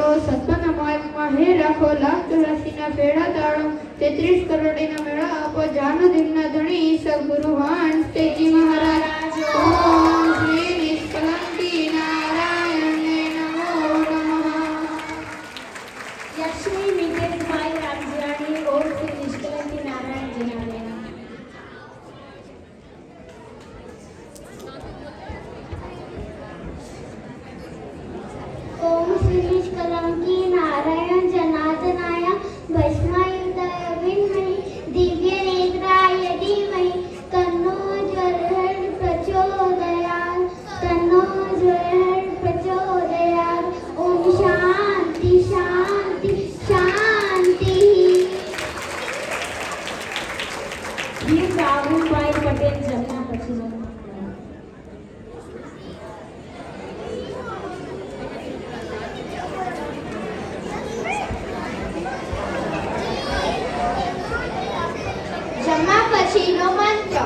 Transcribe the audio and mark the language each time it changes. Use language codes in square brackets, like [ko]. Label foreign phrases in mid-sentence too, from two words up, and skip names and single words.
[gu] સત્પના માર્ગમાં હે રાખો, લાખ ચોરાસીના ફેડા તાળો, 33 કરોડીના મેળા આપો, જાનુદીનના ધણી સદગુરુ હંસ તેજી મહારાજ. ઓમ શ્રી નિષ્કલંકી નારાયણને નમો નમઃ. લક્ષ્મી મિતેશભાઈ રામજીરાણી ઓમ શ્રી નિષ્કલંકી નારાયણ જનાર્દન. [sa] ओम श्री निष्कलंकी नारायण जनार्दनाय भस्मायुधाय विद्महे दिव्य नेत्राय धीमहि तन्नो ज्वलः प्रचोदयात्, तन्नो ज्वलः प्रचोदयात्. ओम शांति शांति शांति. [gu] વીર રાહુલભાઈ પટેલ જમના પછી જમા પછીનો મંત્ર.